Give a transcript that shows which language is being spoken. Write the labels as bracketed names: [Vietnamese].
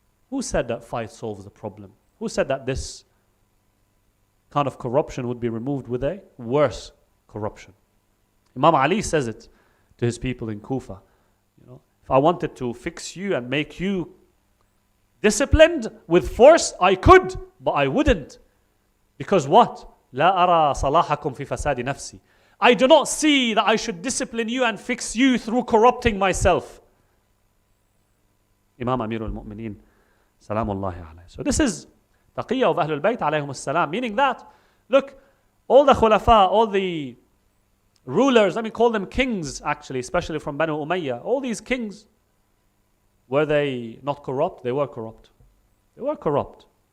[English] Who said that fight solves the problem? Who said that this kind of corruption would be removed with a worse corruption? Imam Ali says it to his people in Kufa. If I wanted to fix you and make you disciplined with force, I could, but I wouldn't. Because what? [Arabic] لا أرى صلاحكم في فساد نفسي. [English] I do not see that I should discipline you and fix you through corrupting myself. Imam Amir al-Mu'mineen, salamullahi alayhi. So this is taqiyya of Ahlul Bayt alayhim salam, meaning that, look, all the khulafa, all the rulers, let me call them kings actually, especially from Banu Umayyah, all these kings, were they not corrupt? They were corrupt. They were corrupt.